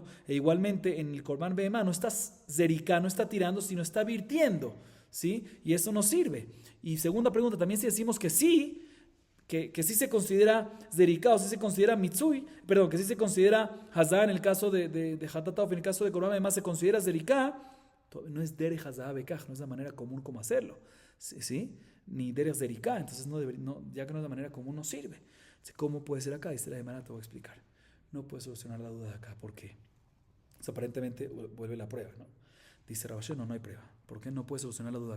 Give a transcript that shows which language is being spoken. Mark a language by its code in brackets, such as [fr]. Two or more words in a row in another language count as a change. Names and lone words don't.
[es] E igualmente en el [he] קרבן בהמה [es] no está zerika, no está tirando, sino está virtiendo, ¿sí? Y eso no sirve. Y segunda pregunta, también si decimos que sí, que sí se considera zerika o sí se considera mitsui, perdón, que sí se considera hazá en el caso de [he] חטאת עוף, [es] en el caso de [he] קרבן בהמה [es] se considera zerika, no es [he] דרך הזאה בכך, [es] no es la manera común como hacerlo, ¿sí? Ni [he] דרך זריקה, [es] entonces ya que no es la manera común no sirve. ¿Cómo puede ser acá? Dice la Gemara, te voy a explicar. No puedes solucionar la duda de acá, ¿por qué? Aparentemente vuelve la prueba, ¿no? Dice Rabashé, no hay prueba. ¿Por qué no puedes solucionar la duda acá?